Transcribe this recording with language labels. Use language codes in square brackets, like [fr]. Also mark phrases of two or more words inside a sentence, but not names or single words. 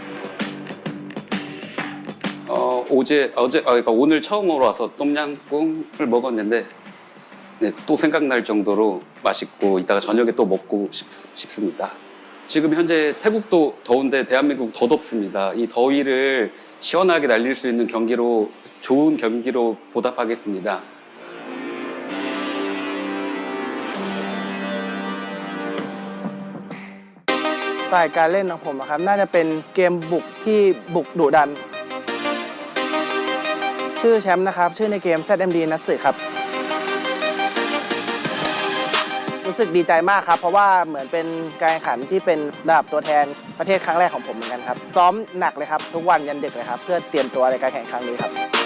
[ko] 그러니까 오늘 처음으로 와서 똠양꿍을 먹었는데 또 생각날 정도로 맛있고 이따가 저녁에 또 먹고 싶습니다. 지금 현재 태국도 더운데 대한민국 더 덥습니다. 이 더위를 시원하게 날릴 수 있는 경기로 좋은 경기로 보답하겠습니다. [th] สไตล์การเล่นของผมอะครับน่าจะเป็นเกมบุกที่บุกดุดันชื่อแชมป์นะครับชื่อในเกม ZMD นัตสึครับรู้สึกดีใจมากครับเพราะว่าเหมือนเป็นการแข่งขันที่เป็นระดับตัวแทนประเทศครั้งแรกของผมเหมือนกันครับซ้อมหนักเลยครับทุกวันยันดึกเลยครับเพื่อเตรียมตัวในการแข่งครั้งนี้ครับ